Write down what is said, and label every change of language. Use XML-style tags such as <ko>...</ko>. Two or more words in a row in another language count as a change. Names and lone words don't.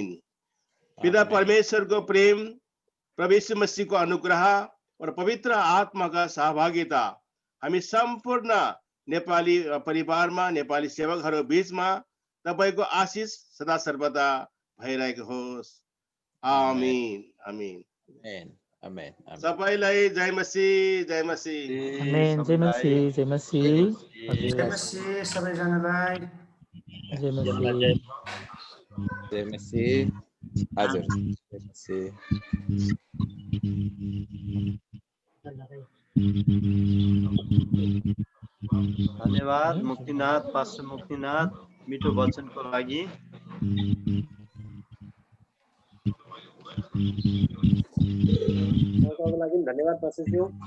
<ne>पिता परमेश्वरको प्रेम प्रभु यीशु मसीहको अनुग्रह</ne> <hi>और पवित्र आत्मा का</hi> <ne>सहभागिता हामी सम्पूर्ण नेपाली परिवारमा नेपाली सेवकहरू बीचमा तपाईँको आशिष सदा सर्वदा भइरहेको होस्। आमीन आमीन आमेन। सबैलाई जय मसीह जय मसीह। आमेन। जय मसीह जय मसीह जय मसीह सबैजनालाई। जय मसीह। जय मसीह। हजुर जय मसीह। धन्यवाद मुक्तिनाथ पास्टर मुक्तिनाथ मिठो वचनको लागि। धन्यवाद पास्टरज्यू।</ne>